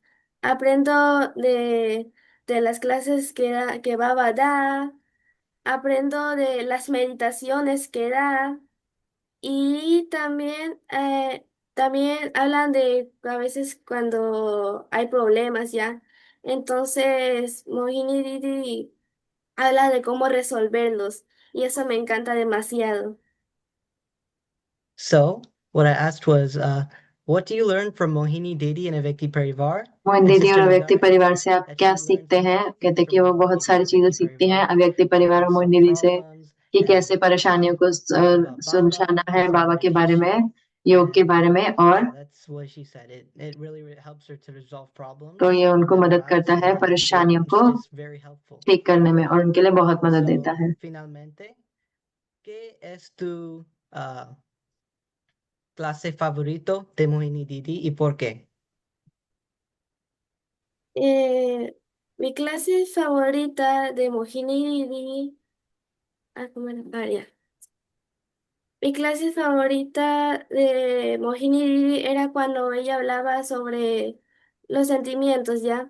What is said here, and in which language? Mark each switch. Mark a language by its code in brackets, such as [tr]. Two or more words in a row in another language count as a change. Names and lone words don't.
[es] Aprendo de las clases que Baba da, aprendo de las meditaciones que da y también hablan de a veces cuando hay problemas ya. Entonces, Mohini Didi habla de cómo resolverlos y eso me encanta demasiado. [en] So, what I asked was, what do you learn from Mohini Didi and Avekti Parivar? [hi] मोहिनी दीदी और अव्यक्ति परिवार से आप क्या सीखते हैं? कहते कि वो बहुत सारी चीजें सीखती हैं अव्यक्ति परिवार और मोहिनी दीदी से कि कैसे परेशानियों को सुलझाना है, बाबा के बारे में, योग के बारे में, और तो ये उनको मदद करता है परेशानियों को ठीक करने में और उनके लिए बहुत मदद देता है। [es] Clase favorito de Mohini Didi y por qué? Mi clase favorita de Mohini Didi. Mi clase favorita de Mohini Didi era cuando ella hablaba sobre los sentimientos, ¿ya?